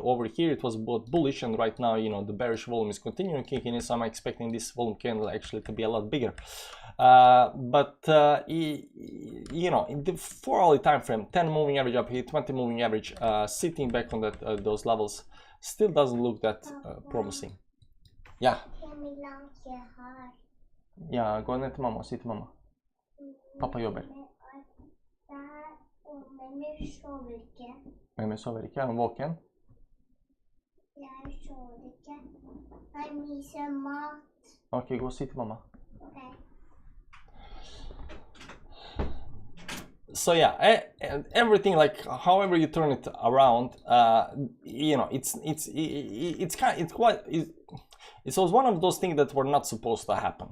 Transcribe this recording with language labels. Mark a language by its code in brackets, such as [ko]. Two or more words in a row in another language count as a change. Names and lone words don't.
[en] Over here it was both bullish, and right now the bearish volume is continuing kicking in, so I'm expecting this volume candle actually to be a lot bigger. But in the 4 hourly time frame, 10 moving average up here, 20 moving average, sitting back on those levels still doesn't look that promising. [sv] Ja. Ja, gå ner till mamma och sitt mamma. Pappa jobbar. [no] Mamma sover ikke. Er hun våken? Jeg sover ikke. Jeg myser mat. Ok, gå og si til mamma. [en] Okay. So yeah, everything, like however you turn it around, it was one of those things that were not supposed to happen.